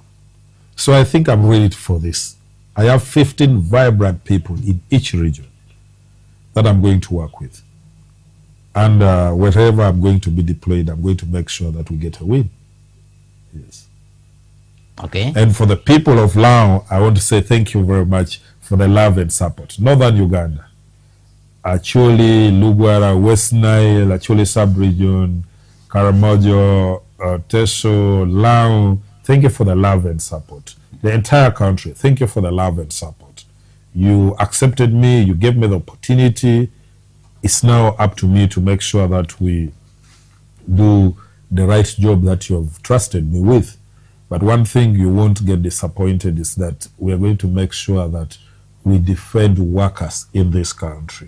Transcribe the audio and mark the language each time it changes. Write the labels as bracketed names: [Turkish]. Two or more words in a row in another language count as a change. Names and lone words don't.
[English] So I think I'm ready for this. I have 15 vibrant people in each region that I'm going to work with. And wherever I'm going to be deployed, I'm going to make sure that we get a win. Yes. Okay. And for the people of Lango, I want to say thank you very much for the love and support. Northern Uganda, Acholi, Lugwara, West Nile, Acholi sub-region, Karamojo, Teso, Lango, thank you for the love and support. The entire country, thank you for the love and support. You accepted me, you gave me the opportunity. It's now up to me to make sure that we do the right job that you have trusted me with. But one thing you won't get disappointed is that we are going to make sure that we defend workers in this country.